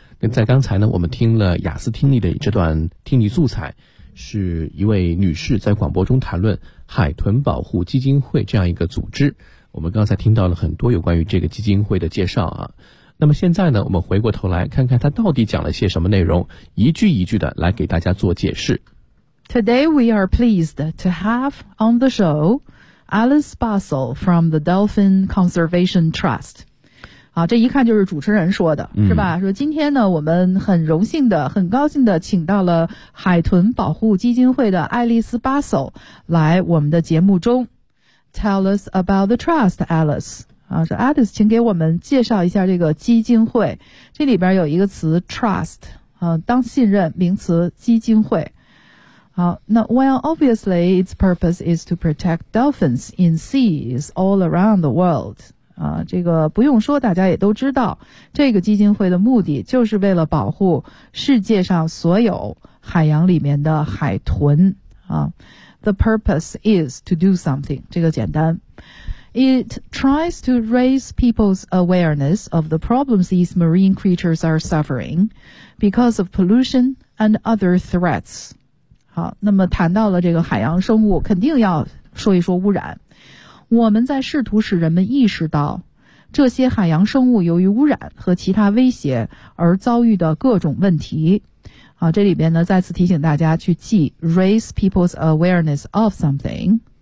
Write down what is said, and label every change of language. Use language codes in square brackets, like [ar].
[zh] 那在刚才呢，我们听了雅思听力的这段听力素材，是一位女士在广播中谈论海豚保护基金会这样一个组织。我们刚才听到了很多有关于这个基金会的介绍啊。那么现在呢，我们回过头来看看它到底讲了些什么内容，一句一句的来给大家做解释。 [en] Today we are pleased to have on the showAlice Bustle from the Dolphin Conservation Trust. [zh] 好，这一看就是主持人说的，是吧？说今天呢，我们很荣幸的、很高兴的请到了海豚保护基金会的爱丽丝·巴索来我们的节目中。 [en] Tell us about the trust, Alice. [zh] 啊，说 Alice， 请给我们介绍一下这个基金会。这里边有一个词 trust， 啊，当信任名词基金会。 [en] Well, obviously, its purpose is to protect dolphins in seas all around the world. [zh] 这个不用说，大家也都知道，这个基金会的目的就是为了保护世界上所有海洋里面的海豚。 [en] The purpose is to do something. 这个简单。 It tries to raise people's awareness of the problems these marine creatures are suffering because of pollution and other threats. [zh] 好，那么谈到了这个海洋生物，肯定要说一说污染。我们在试图使人们意识到这些海洋生物由于污染和其他威胁而遭遇的各种问题。好，这里边呢再次提醒大家去记 [en] raise people's awareness of something。